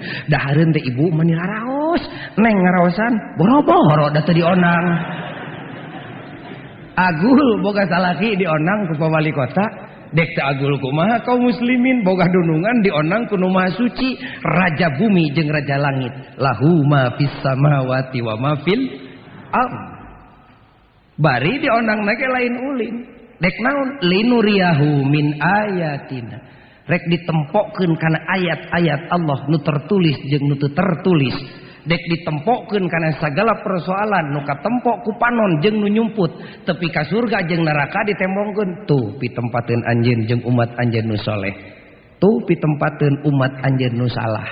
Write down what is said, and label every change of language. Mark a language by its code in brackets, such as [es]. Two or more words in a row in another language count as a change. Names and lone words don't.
[su] Dahareun teh ibu mani laraos, Neng ngaraosan, boro-boro da teu dionang. Agul boga salaki dionang ku wali kota, dek teu agul kumaha kaum muslimin boga dunungan dionang ku Nu Maha Suci, Raja bumi jeung Raja langit. [ar] له ما في السماوات وما في الأرض. [su] Bari dionangna ge lain ulin. Dek naon [ar] لنريه من آياتنا [su] rek ditempokkeun kana ayat-ayat Allah nu tertulis jeung nu teu tertulis. Dek ditempokkeun kana sagala persoalan nu katempok ku panon jeung nu nyumput tepi ka surga jeung neraka ditembongkeun tuh pitempateun anjeun jeung umat anjeun nu saleh, tuh pitempateun umat anjeun nu salah.